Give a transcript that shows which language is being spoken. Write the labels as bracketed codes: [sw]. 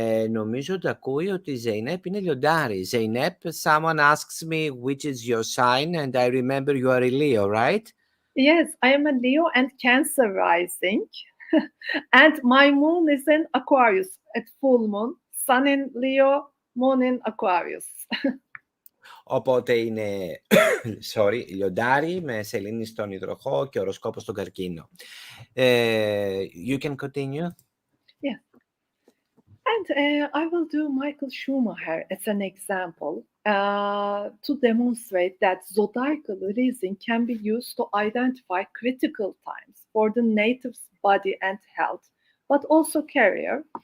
[el] Νομίζω ότι ακούει ότι η Zeynep είναι λιοντάρι. [en] Zeynep, someone asks me which is your sign and I remember you are a Leo, right? Yes, I am a Leo and Cancer rising. And my moon is in Aquarius at full moon. Sun in Leo, moon in Aquarius. [el] Οπότε είναι λιοντάρι με σελήνη στον υδροχό και οροσκόπο στον καρκίνο. [en] You can continue. Yeah. And I will do Michael Schumacher as an example to demonstrate that zodiacal releasing can be used to identify critical times for the native's body and health, but also career.